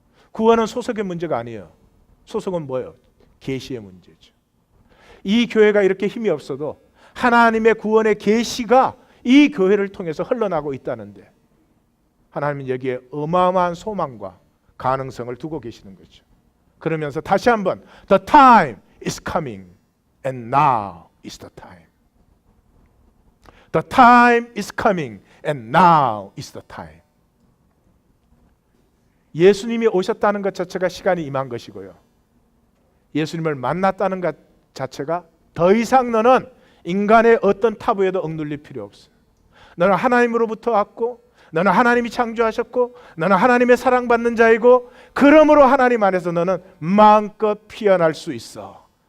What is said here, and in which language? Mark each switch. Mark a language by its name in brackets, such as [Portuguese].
[Korean] 구원은 소속의 문제가 아니에요. 소속은 뭐예요? 계시의 문제죠. 이 교회가 이렇게 힘이 없어도 하나님의 구원의 계시가 이 교회를 통해서 흘러나고 있다는데 하나님은 여기에 어마어마한 소망과 가능성을 두고 계시는 거죠. 그러면서 다시 한번 [English] The time is coming and now is the time. The time is coming and now is the time. [Korean] 예수님이 오셨다는 것 자체가 시간이 임한 것이고요. 예수님을 만났다는 것 자체가 더 이상 너는 인간의 어떤 타부에도 억눌릴 필요 없어요. 너는 하나님으로부터 왔고 너는 하나님이 창조하셨고 너는 하나님의 사랑받는 자이고 그러므로 하나님 안에서 너는 마음껏 피어날 수 있어.